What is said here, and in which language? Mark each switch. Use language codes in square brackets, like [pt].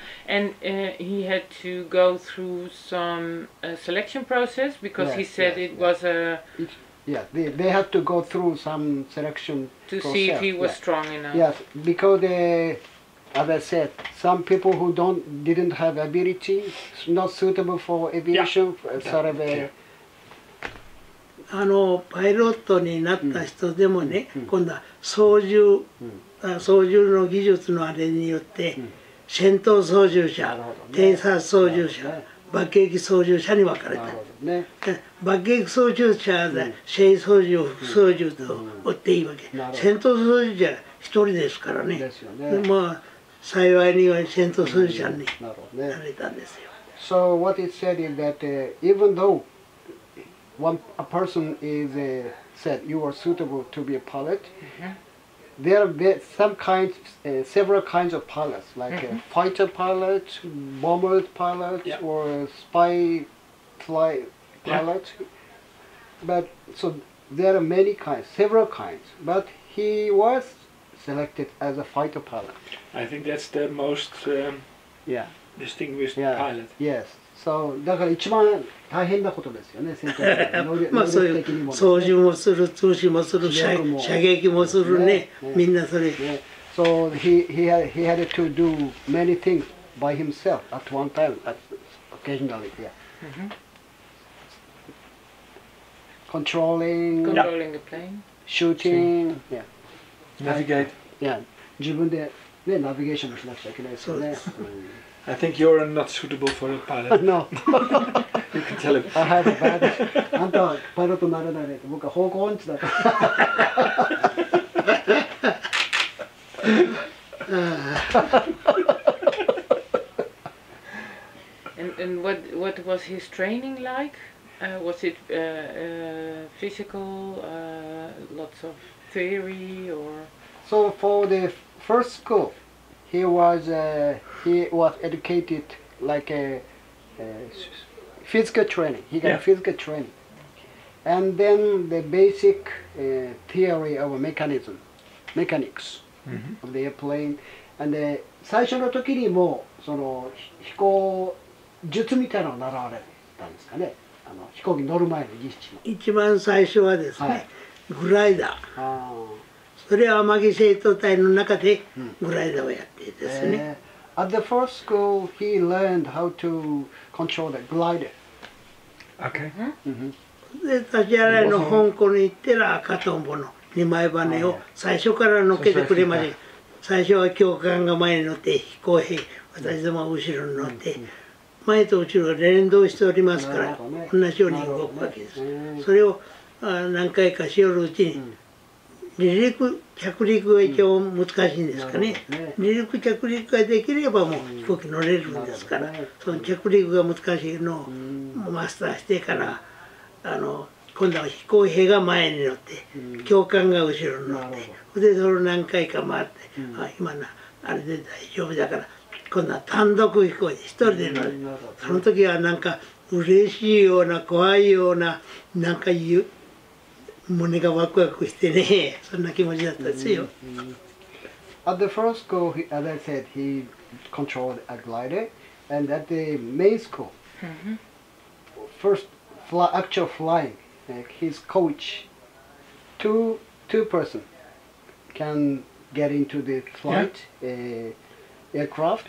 [en] And he had to go through some selection process because he said it was a. Yeah, they had to go through some selection to process. See if he was strong enough. Yes, because as I said, some people who didn't have ability, not suitable for aviation, sort of a. [ja] パイロットになった人でもね、今度は操縦の技術のあれによって、戦闘操縦者、偵察操縦者、爆撃操縦者に分かれた。爆撃操縦者で正操縦、副操縦と追っていいわけ。戦闘操縦者一人ですからね。まあ幸いには戦闘操縦者になれたんですよ。 [en] So what it said is that even though a person is said you are suitable to be a pilot, there are several kinds of pilots, like fighter pilots, bomber pilots, or spy fly pilots. But so there are many kinds, several kinds. But he was selected as a fighter pilot. I think that's the most distinguished pilot. Yes. [ja] So だから一番大変なことですよね。戦闘まあそういう操縦もする、通信もする、射撃もするね。みんなそれ。 [en] So he had to do many things by himself at one time, occasionally. Yeah. Controlling the plane. Shooting. Yeah. Navigate. Yeah. [ja] 自分でねナビゲーションもしなくちゃいけないですよね。 [en] I think you're not suitable for a pilot. No. You can tell him. I have a bad. [ja] あんたはパイロットになれないね。僕は方向音痴だから。 [en] And what was his training like? Was it physical, lots of theory, or? So for the first school, he was educated like a physical training. He got physical training, and then the basic theory of mechanics of the airplane. [ja] And 最初の時にもその飛行術みたいなのを習われる。たんですかね、飛行機に乗る前の実地の。一番最初はですね、グライダー。それは天城生徒隊の中でグライダーをやってですね。 [en] At the first school, he learned how to control the glider. Okay. [ja] で立ち洗いの香港に行ったら赤とんぼの2枚羽を最初から乗っけてくれまで、最初は教官が前に乗って飛行兵、私どもは後ろに乗って、前と後ろが連動しておりますから同じように動くわけです。それを何回かしよるうちに離陸着陸が一応難しいんですかね。離陸着陸ができればもう飛行機乗れるんですから、その着陸が難しいのをマスターしてから今度は飛行兵が前に乗って教官が後ろに乗ってでそれを何回か回って、今あれで大丈夫だから今度は単独飛行で一人で乗る。その時はなんか嬉しいような怖いようななんか胸がワクワクしてね、そんな気持ちだったですよ。 [en] At the first school, as I said, he controlled a glider, and at the main school, first actual flying, his coach, two person can get into the flight aircraft.